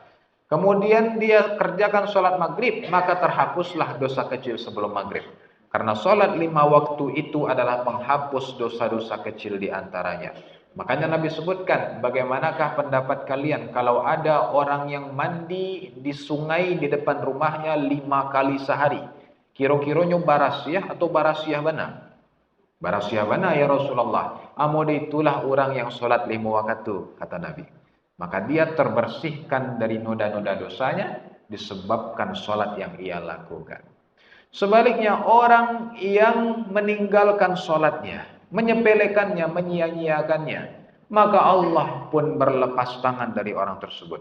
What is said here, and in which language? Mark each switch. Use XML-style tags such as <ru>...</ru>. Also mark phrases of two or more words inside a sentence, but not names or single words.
<id>Kemudian dia kerjakan sholat maghrib, maka terhapuslah dosa kecil sebelum maghrib. Karena sholat 5 waktu itu adalah penghapus dosa-dosa kecil di antaranya. Makanya Nabi sebutkan, bagaimanakah pendapat kalian kalau ada orang yang mandi di sungai di depan rumahnya 5 kali sehari.</id> <min>Kira-kiranya barasiah atau barasiah bana? Barasiah bana</min> <ar>يا رسول الله.</ar> <id>Amode itulah orang yang sholat 5 waktu, kata Nabi. Maka dia terbersihkan dari noda-noda dosanya disebabkan sholat yang ia lakukan. Sebaliknya orang yang meninggalkan sholatnya, menyepelekannya, menyia-nyiakannya, maka Allah pun berlepas tangan dari orang tersebut.</id>